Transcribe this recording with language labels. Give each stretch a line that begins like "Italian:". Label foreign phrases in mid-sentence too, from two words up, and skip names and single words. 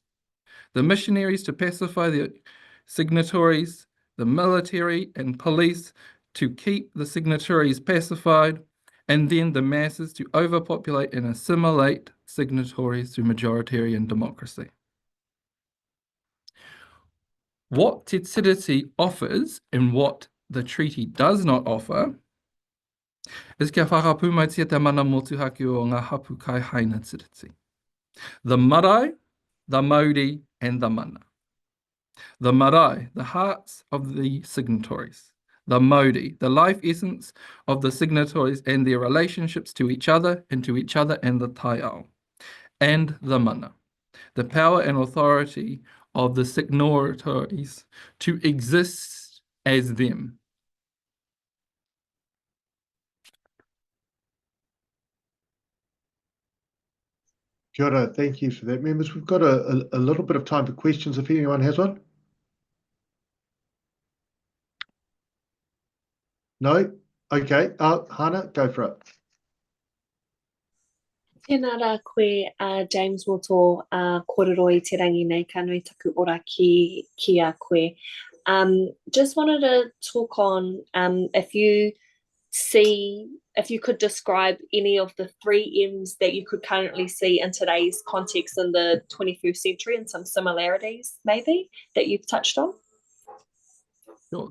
English: The missionaries to pacify the signatories, the military and police to keep the signatories pacified, and then the masses to overpopulate and assimilate signatories through majoritarian democracy. What Te Tiriti offers and what the treaty does not offer is
Māori: kia whakapūmaitia te mana motuhake o ngā hapu kai haina tiriti.
English: The marae, the Māori, and the mana. The marae, the hearts of the signatories. The Māori, the life essence of the signatories and their relationships to each other and the taiao. And the mana, the power and authority of the signatories to exist as them.
Māori: Kia ora,
English: thank you for that. Members, we've got a little bit of time for questions if anyone has one. No? Okay. Hana, go for it.
Māori: Tēnā rā koe, James Moto, kōrero I te rangi nei, ka nui taku ora ki a koe.
English: Just wanted to talk on if you could describe any of the 3 M's that you could currently see in today's context in the 21st century and some similarities maybe that you've touched on. Sure.